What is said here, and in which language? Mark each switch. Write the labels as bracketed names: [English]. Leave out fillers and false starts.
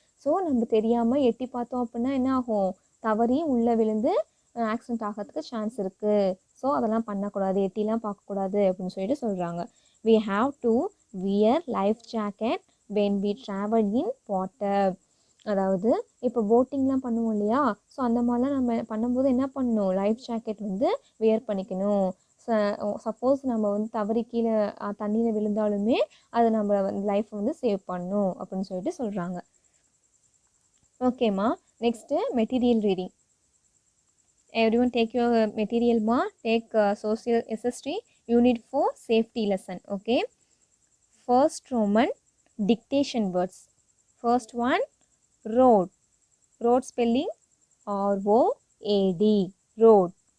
[Tamil] So நம்ம தெரியாமல் எட்டி பார்த்தோம் அப்படின்னா என்ன ஆகும், தவறி உள்ளே விழுந்து ஆக்சிடெண்ட் ஆகிறதுக்கு சான்ஸ் இருக்குது. ஸோ அதெல்லாம் பண்ணக்கூடாது, எட்டிலாம் பார்க்கக்கூடாது அப்படின்னு சொல்லிட்டு சொல்கிறாங்க. [English] we have to wear life jacket when we travel in water. [Tamil] அதாவது இப்போ போட்டிங்லாம் பண்ணுவோம் இல்லையா, ஸோ அந்த மாதிரிலாம் நம்ம பண்ணும்போது என்ன பண்ணணும், லைஃப் ஜாக்கெட் வந்து வியர் பண்ணிக்கணும். சப்போஸ் நம்ம வந்து தவறி கீழே தண்ணியில் விழுந்தாலுமே அது நம்ம லைஃப்பை வந்து சேவ் பண்ணணும் அப்படின்னு சொல்லிட்டு சொல்கிறாங்க. [English] ஓகேம்மா, next material reading. everyone take your material ma, take social SST unit 4 safety lesson. Okay, first Roman dictation words. First one, road. Road spelling ROAD, road.